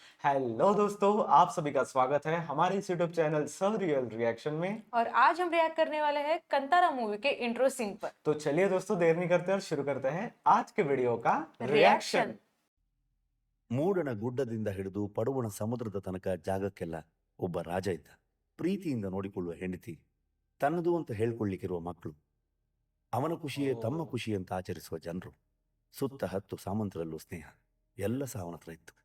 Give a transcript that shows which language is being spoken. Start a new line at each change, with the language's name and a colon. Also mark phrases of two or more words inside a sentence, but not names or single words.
Hindi: हेलो दोस्तों, आप सभी का स्वागत है हमारे इस
English: YouTube channel
Hindi: सरियल रिएक्शन में। और आज हम रिएक्ट करने वाले हैं कंतारा मूवी के
English: intro scene
Hindi: पर। तो चलिए दोस्तों, देर नहीं करते और शुरू करते हैं आज के वीडियो का रिएक्शन। रिएक्शन।
Kannada: ಮೂಡಣ ಗುಡ್ಡದಿಂದ ಹಿಡಿದು ಪಡುವಣ ಸಮುದ್ರದ ತನಕ ಜಾಗಕ್ಕೆಲ್ಲ ಒಬ್ಬ ರಾಜ ಇದ್ದ. ಪ್ರೀತಿಯಿಂದ ನೋಡಿಕೊಳ್ಳುವ ಹೆಂಡತಿ, ತನ್ನದು ಅಂತ ಹೇಳ್ಕೊಳ್ಳಿಕ್ಕಿರುವ ಮಕ್ಕಳು, ಅವನ ಖುಷಿಯೇ ತಮ್ಮ ಖುಷಿ ಅಂತ ಆಚರಿಸುವ ಜನರು, ಸುತ್ತ ಹತ್ತು ಸಾಮಂತರಲ್ಲೂ ಸ್ನೇಹ, ಎಲ್ಲ ಸಹ ಅವನ ಹತ್ರ ಇತ್ತು.